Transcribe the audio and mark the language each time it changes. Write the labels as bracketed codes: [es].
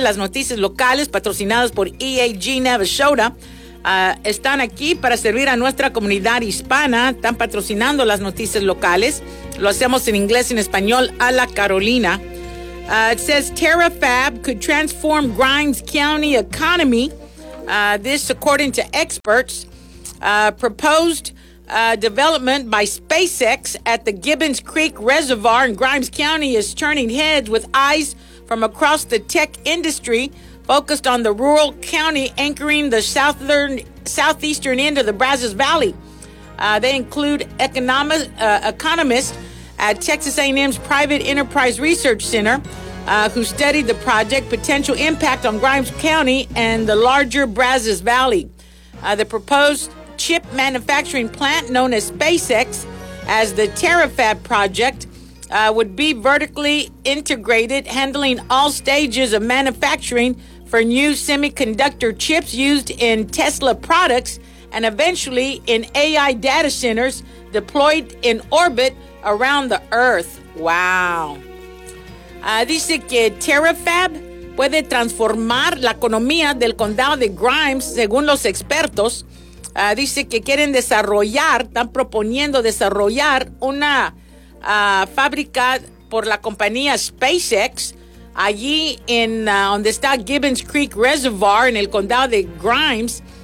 [es] Las noticias locales patrocinadas por EA Ginev Soda están aquí para servir a nuestra comunidad hispana. Están patrocinando las noticias locales. Lo hacemos en inglés y en español a la Carolina. [en] It says TerraFab could transform Grimes County economy. This according to experts. Proposed development by SpaceX at the Gibbons Creek Reservoir in Grimes County is turning heads with eyes from across the tech industry focused on the rural county anchoring the southeastern end of the Brazos Valley. They include economists at Texas A&M's Private Enterprise Research Center who studied the project, potential impact on Grimes County and the larger Brazos Valley. The proposed chip manufacturing plant known as SpaceX as the TerraFab project would be vertically integrated, handling all stages of manufacturing for new semiconductor chips used in Tesla products and eventually in AI data centers deployed in orbit around the Earth. Wow. [es] Dice que TerraFab puede transformar la economía del condado de Grimes, según los expertos. Dice que quieren desarrollar, están proponiendo desarrollar una fábrica por la compañía SpaceX allí en donde está Gibbons Creek Reservoir en el condado de Grimes.